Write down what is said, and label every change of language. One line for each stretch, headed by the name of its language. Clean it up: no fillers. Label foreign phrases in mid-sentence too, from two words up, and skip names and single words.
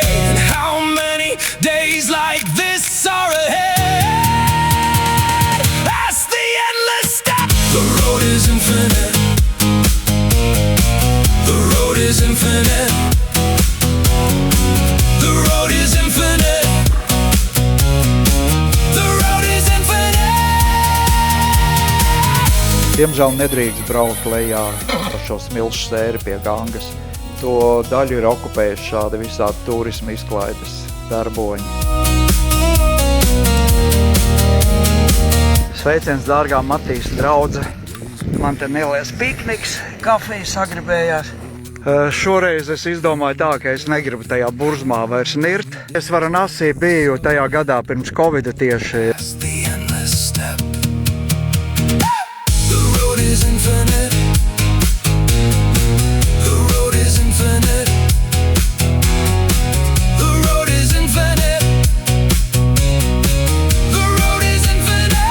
English: And how many days like this are ahead? That's the endless step. The road is infinite. The road is infinite. The road is infinite.
Latvian: Diemžēl nedrīkst braukt lejā par šo smilšu sēri pie Gangas. To daļu ir okupējuši šādi visādi turisma izklaides darboņi. Sveiciens, dārgā Matīs draudze. Man te neliels pikniks, kafija sagribējās. Šoreiz es izdomāju tā, ka es negribu tajā burzmā vairs nirt. Es varu nasī biju tajā gadā pirms Covida tieši.
English: Is infinite. The road is infinite. The road is infinite. The road is infinite.